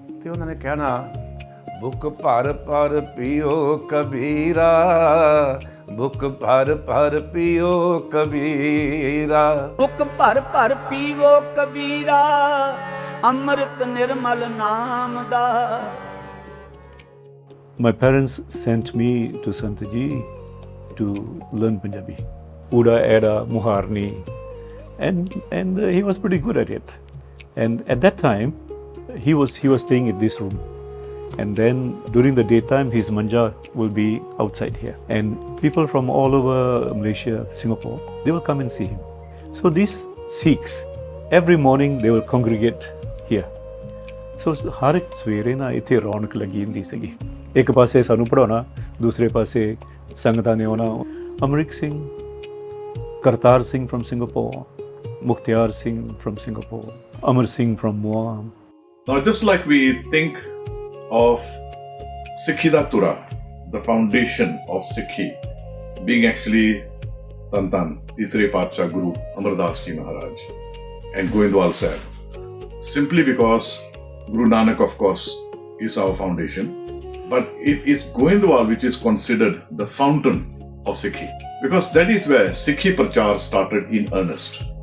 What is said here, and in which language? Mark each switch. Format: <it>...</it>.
<pa>ਤੇ ਉਹਨਾਂ ਨੇ ਕਹਿਣਾ, ਬੁੱਕ ਭਰ ਭਰ ਪੀਓ ਕਬੀਰਾ, ਬੁੱਕ ਭਰ ਭਰ ਪੀਓ ਕਬੀਰਾ, ਬੁੱਕ ਭਰ ਭਰ ਪੀਵੋ ਕਬੀਰਾ, ਅੰਮ੍ਰਿਤ ਨਿਰਮਲ ਨਾਮ ਦਾ।</pa> <en>My parents sent me to Sant Ji to learn Punjabi. Uda, Eda, Muharni. And he was pretty good at it. And at that time, he was staying in this room. And then during the daytime, his manja will be outside here. And people from all over Malaysia, Singapore, they will come and see him. So these Sikhs, every morning they will congregate here.</en> <pa>ਸੋ ਹਰ ਇੱਕ ਸਵੇਰੇ ਨਾ ਇੱਥੇ ਰੌਣਕ ਲੱਗੀ ਹੁੰਦੀ ਸੀਗੀ। ਇੱਕ ਪਾਸੇ ਸਾਨੂੰ ਪੜ੍ਹਾਉਣਾ, ਦੂਸਰੇ ਪਾਸੇ ਸੰਗਤਾਂ ਨੇ ਆਉਣਾ। Amrik Singh, Kartar Singh from Singapore, Mukhtiar Singh from Singapore, Amar Singh from ਮੁਆਮ।</pa> <en>Now, just like we think of Sikhi da Tura, the foundation of Sikhi, being actually Tan Tisre Paatshah Guru Amardas Ji Maharaj and Goindwal Sahib, simply because Guru Nanak, of course, is our foundation, but it is Goindwal which is considered the fountain of Sikhi, because that is where Sikhi Prachar started in earnest.</en>